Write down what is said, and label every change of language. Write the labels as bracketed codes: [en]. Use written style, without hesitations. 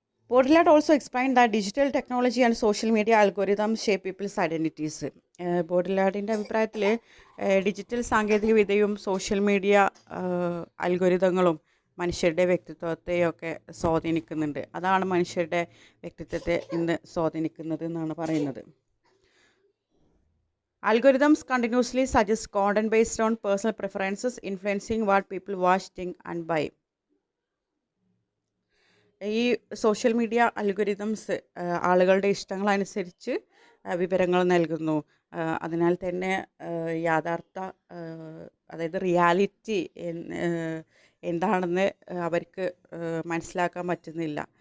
[en] Baudrillard also explained that digital technology and social media algorithms shape people's identities. [ml] ബോഡിലാർഡിൻ്റെ അഭിപ്രായത്തിൽ digital സാങ്കേതിക വിദ്യയും social media അൽഗോരിതങ്ങളും മനുഷ്യരുടെ വ്യക്തിത്വത്തെയൊക്കെ സ്വാധീനിക്കുന്നുണ്ട്. അതാണ് മനുഷ്യരുടെ വ്യക്തിത്വത്തെ ഇന്ന് സ്വാധീനിക്കുന്നത് എന്നാണ് പറയുന്നത്. [en] Algorithms continuously suggest content based on personal preferences, influencing what people watch, think, and buy. [ml] ഈ സോഷ്യൽ മീഡിയ അൽഗോരിതംസ് ആളുകളുടെ ഇഷ്ടങ്ങളനുസരിച്ച് വിവരങ്ങൾ നൽകുന്നു. അതിനാൽ തന്നെ യഥാർത്ഥ അതായത് റിയാലിറ്റി എന്താണെന്ന് അവർക്ക് മനസ്സിലാക്കാൻ പറ്റുന്നില്ല.